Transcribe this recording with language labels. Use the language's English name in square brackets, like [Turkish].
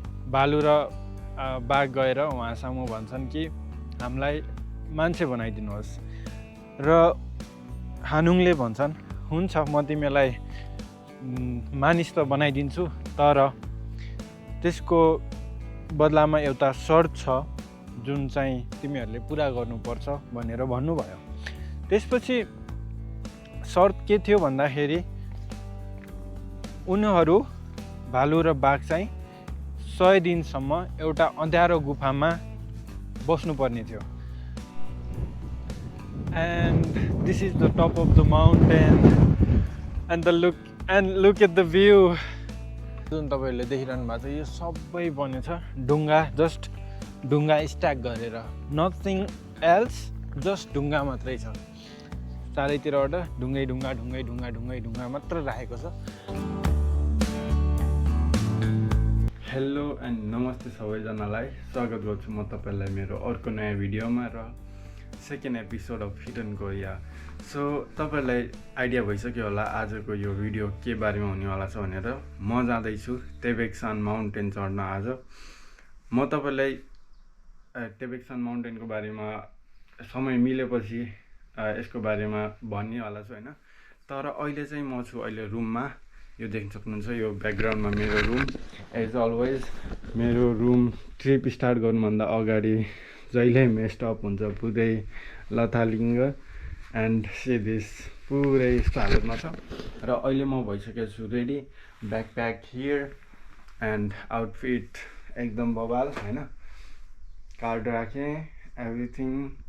[Nepali] भालु र बाघ गएर उहाँसँग भन्छन् कि हामीलाई मान्छे बनाइदिनुहोस्, र हानुङले भन्छन् हुन्छ म तिमीलाई मानिस त बनाइदिन्छु, तर त्यसको बदलामा एउटा शर्त छ जुन चाहिँ तिमीहरूले पुरा गर्नुपर्छ भनेर भन्नुभयो। त्यसपछि शर्त के थियो भन्दाखेरि उनीहरू भालु र बाघ चाहिँ 100 दिनसम्म एउटा अँध्यारो गुफामा बस्नुपर्ने थियो। [English] And this is the top of the mountain and look at the view. [Nepali] जुन तपाईहरुले देखिरहनु भएको छ यो सबै बनेछ ढुङ्गा, जस्ट ढुङ्गा स्ट्याक गरेर, [English] nothing else, [Nepali] जस्ट ढुङ्गा मात्रै छ। चारैतिरबाट ढुङ्गा मात्र राखेको छ। हेलो एन्ड नमस्ते सबैजनालाई, स्वागत गर्छु म तपाईहरुलाई मेरो अर्को नयाँ भिडियोमा र [English] Second episode of hidden Korea. [Nepali] So तपाईहरुलाई आइडिया भइसक्यो होला आजको यो भिडियो के बारेमा हुनेवाला छ भनेर। म जाँदैछु टेबेक्सान माउन्टेन चढ्न। आज म तपाईहरुलाई टेबेक्सान माउन्टेनको बारेमा समय मिलेपछि यसको बारेमा भन्नेवाला छु होइन। तर अहिले चाहिँ म छु रुममा। यो देख्न सक्नुहुन्छ, यो ब्याकग्राउन्डमा मेरो रुम। [English] as always [Nepali] मेरो रुम ट्रिप स्टार्ट गर्नुभन्दा अगाडि जहिले [English] messed up [Nepali] हुन्छ, पुरै लथालिङ्ग एन्ड सिदिस पुरै यस्तो हालतमा छ। र अहिले म भइसकेको छु ready, [English] backpack here and outfit [Nepali] एकदम बबाल होइन, कार्ड राखेँ एभ्रिथिङ।